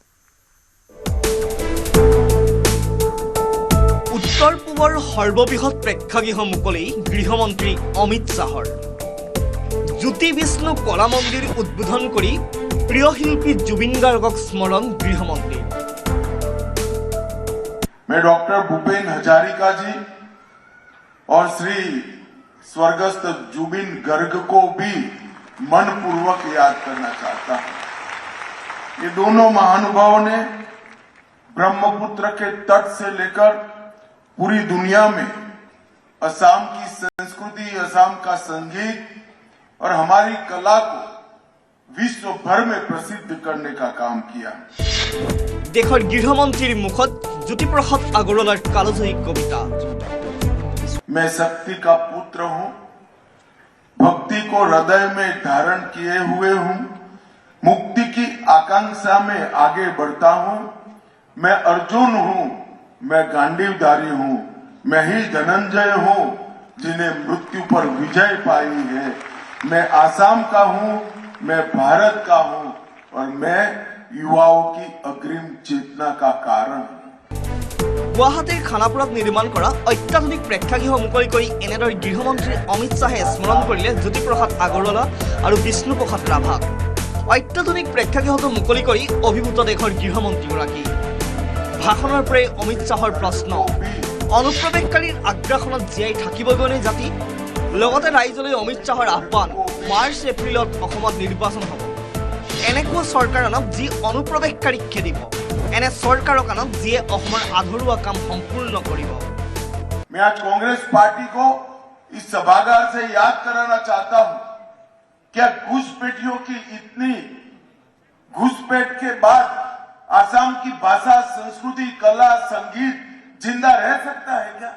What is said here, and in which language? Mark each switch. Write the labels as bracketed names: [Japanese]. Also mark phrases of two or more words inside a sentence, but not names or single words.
[Assamese] উত্তৰ পূবৰ সৰ্ববৃহৎ প্ৰেক্ষাগৃহ মুকলি গৃহমন্ত্ৰী অমিত শ্বাহৰ। জ্যোতি বিষ্ণু কলা মন্দিৰ উদ্বোধন কৰি প্ৰিয় শিল্পী জুবিন গাৰ্গক স্মৰণ গৃহমন্ত্ৰীৰ। [Hindi] मैं डॉक्टर भूपेन हजारिका जी और श्री स्वर्गस्थ जुबिन गर्ग को भी मनपूर्वक याद करना चाहता हूं। ये दोनों महानुभावों ने ब्रह्मपुत्र के तट से लेकर पूरी दुनिया में असम की संस्कृति, असम का संगीत और हमारी कला को विश्व भर में प्रसिद्ध करने का काम किया। [Assamese] দেশৰ গৃহমন্ত্ৰীৰ মুখত জ্যোতিপ্ৰসাদ আগৰৱালাৰ কালজয়ী कविता। [Hindi] मैं शक्ति का पुत्र हूं, भक्ति को हृदय में धारण किए हुए हूं, मुक्ति की आकांक्षा में आगे बढ़ता हूं। मैं अर्जुन हूं, मैं गांडीवधारी हूं, मैं ही धनंजय हूं जिन्हें मृत्यु पर विजय पाई है। मैं आसाम का हूं, मैं भारत का हूं और मैं युवाओं की अग्रिम चेतना का कारण हूं। [Assamese] গুৱাহাটীৰ খানাপুৰাত নিৰ্মাণ কৰা অত্যাধুনিক প্ৰেক্ষাগৃহ मुकলি কৰি এনেদৰে গৃহমন্ত্ৰী অমিত শ্বাহে স্মৰণ কৰিলে জ্যোতিপ্ৰসাদ আগৰৱালা আৰু বিষ্ণুপ্ৰসাদ ৰাভাক। অত্যাধুনিক প্ৰেক্ষাগৃহটো মুকলি কৰি অভিভূত দেশৰ গৃহমন্ত্ৰীগৰাকী। ভাষণৰ পৰাই অমিত শ্বাহৰ প্ৰশ্ন, অনুপ্ৰৱেশকাৰীৰ আগ্ৰাসনত জীয়াই থাকিবগৈনে জাতি? লগতে ৰাইজলৈ অমিত শ্বাহৰ আহ্বান, মাৰ্চ এপ্ৰিলত অসমত নিৰ্বাচন হ'ব। এনেকুৱা চৰকাৰ আনক যি অনুপ্ৰৱেশকাৰীক খেদিব, এনে চৰকাৰক আনক যিয়ে অসমৰ আধৰুৱা কাম সম্পূৰ্ণ কৰিব। [Hindi] मैं आज कांग्रेस पार्टी को इस सभागार से याद कराना चाहता हूं, क्या घुसपैठियों की इतनी घुसपैठ के बाद आसाम की भाषा, संस्कृति, कला, संगीत जिंदा रह सकता है क्या?